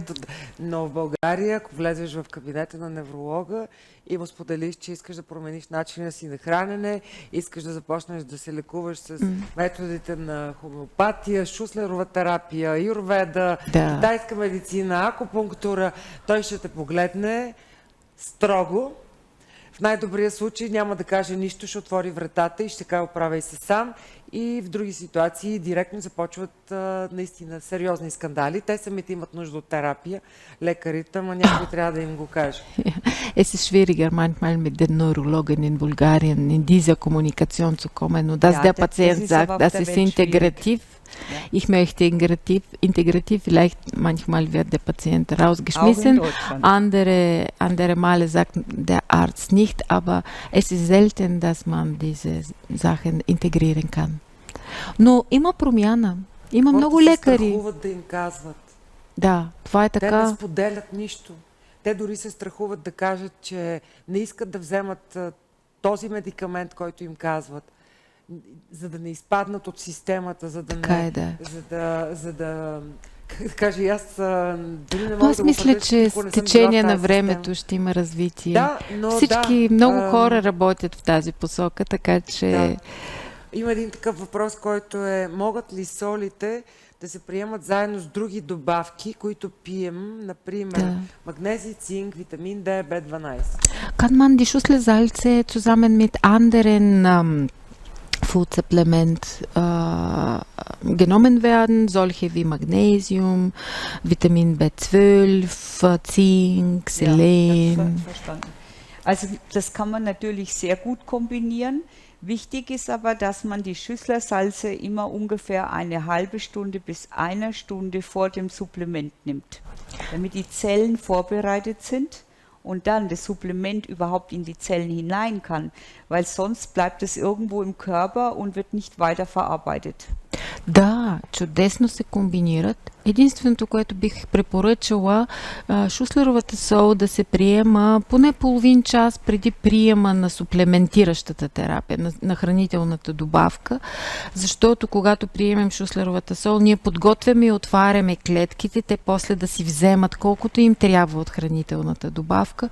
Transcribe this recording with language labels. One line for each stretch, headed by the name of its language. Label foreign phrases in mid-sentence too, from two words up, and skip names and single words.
Bulgarian: Но в България, ако влезеш в кабинета на невролога и му споделиш, че искаш да промениш начина си на хранене, искаш да започнеш да се лекуваш с методите на хомеопатия, Шуслерова терапия, аюрведа, китайска медицина, акупунктура, той ще те погледне строго. В най-добрия случай няма да каже нищо, ще отвори вратата и ще каже оправяй се сам. И в други ситуации директно започват наистина сериозни скандали. Те самите имат нужда от терапия, лекарите, но някой трябва да им го каже.
German: Es ist schwieriger manchmal mit den Neurologen in Bulgarien in dieser Kommunikation zu kommen und dass der Patient sagt, das ist integrativ. Ich möchte integrativ, vielleicht manchmal wird der Patient rausgeschmissen, andere Male sagt der Arzt nicht, aber es ist selten, dass man diese Sachen integrieren kann.
Bulgarian: Но има промяна. Има много лекари. Те се страхуват да им казват. Да, това е така. Те не споделят нищо. Те дори се страхуват да кажат, че не искат да вземат този медикамент, който им казват, за да не изпаднат от системата, за да как да кажа, аз дори не мога аз мисля, че с течение на времето ще има развитие. Да, но всички, много хора работят в тази посока, така че... Да. Има един такъв въпрос, който е: могат ли солите да се приемат заедно с други добавки, които пием, например магнезий, цинк, витамин D, B12?
German: Kann man die Schüsselsalze zusammen mit anderen Food-Supplement genommen werden, solche wie Magnesium, Vitamin B12, Zink, Selen? Ja, verstanden. Also das kann man natürlich sehr gut kombinieren. Wichtig ist aber, dass man die Schüsslersalze immer ungefähr eine halbe Stunde bis eine Stunde vor dem Supplement nimmt, damit die Zellen vorbereitet sind und dann das Supplement überhaupt in die Zellen hinein kann, weil sonst bleibt es irgendwo im Körper und wird nicht weiter verarbeitet.
Bulgarian: Да, чудесно се комбинират. Единственото, което бих препоръчала, шуслеровата сол да се приема поне половин час преди приема на суплементиращата терапия, на хранителната добавка, защото когато приемем шуслеровата сол, ние подготвяме и отваряме клетките, те после да си вземат колкото им трябва от хранителната добавка.